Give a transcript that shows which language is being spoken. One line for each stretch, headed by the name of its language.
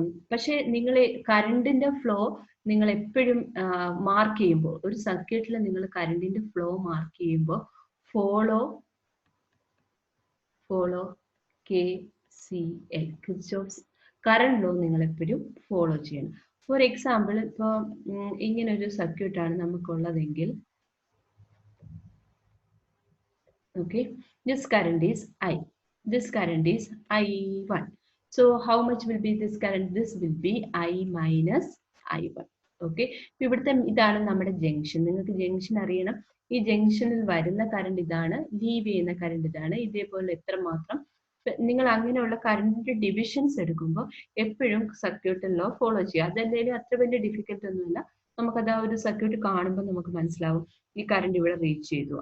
Malayalam: പക്ഷേ നിങ്ങൾ കറണ്ടിന്റെ ഫ്ലോ നിങ്ങൾ എപ്പോഴും മാർക്ക് ചെയ്യുമ്പോൾ, ഒരു സർക്യൂട്ടിൽ നിങ്ങൾ കറണ്ടിന്റെ ഫ്ലോ മാർക്ക് ചെയ്യുമ്പോൾ follow KCL, Kirchhoff's current law നിങ്ങൾ എപ്പോഴും ഫോളോ ചെയ്യണം. ഫോർ എക്സാമ്പിൾ, ഇപ്പോൾ ഇങ്ങനെ ഒരു സർക്യൂട്ടാണ് നമുക്കുള്ളതെങ്കിൽ, okay,
English: this current is I, this current is I1. So how much will be this current? This will be I minus I1.
Malayalam: Okay, ഇവിടുത്തെ ഇതാണ് നമ്മുടെ ജംഗ്ഷൻ. നിങ്ങൾക്ക് ജംഗ്ഷൻ അറിയണം. ഈ ജംഗ്ഷനിൽ വരുന്ന കറണ്ട് ഇതാണ്, ലീവ് ചെയ്യുന്ന കറണ്ട് ഇതാണ്. ഇതേപോലെ എത്രമാത്രം നിങ്ങൾ അങ്ങനെയുള്ള കറണ്ടിന്റെ ഡിവിഷൻസ് എടുക്കുമ്പോൾ എപ്പോഴും സർക്യൂട്ട് ലോ ഫോളോ ചെയ്യുക. അതെന്തായാലും അത്ര വലിയ ഡിഫിക്കൽട്ട് ഒന്നുമില്ല. നമുക്കത് ആ ഒരു സർക്യൂട്ട് കാണുമ്പോൾ നമുക്ക് മനസ്സിലാവും ഈ കറണ്ട് ഇവിടെ റീച്ച് ചെയ്തു.